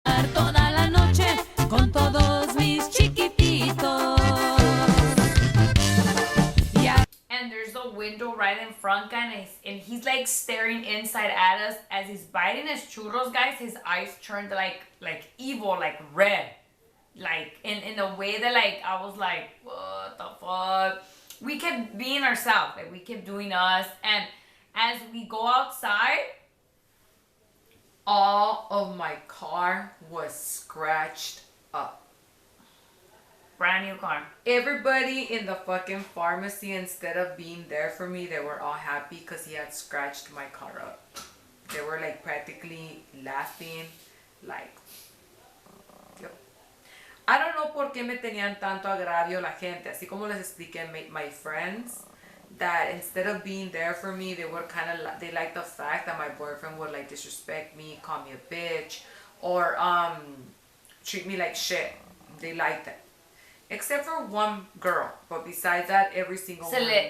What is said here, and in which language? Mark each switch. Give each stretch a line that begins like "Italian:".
Spanish: pasar toda la noche con todos mis chiquititos.
English: And there's a window right in front, guys, and he's like staring inside at us as he's biting his churros, guys. His eyes turned like evil, like red, like in a way that like I was like, what the fuck? We kept being ourselves, like we kept doing us, and as we go outside, all of my car was scratched up. Brand new car. Everybody in the fucking pharmacy, instead of being there for me, they were all happy because he had scratched my car up. They were like practically laughing, like, yo. I don't know
Spanish: por qué me tenían tanto agravio la gente. Así como les expliqué,
English: my friends, that instead of being there for me, they were kind of, they liked the fact that my boyfriend would like disrespect me, call me a bitch, or treat me like shit. They liked it. Except for one girl, but besides that, every single one.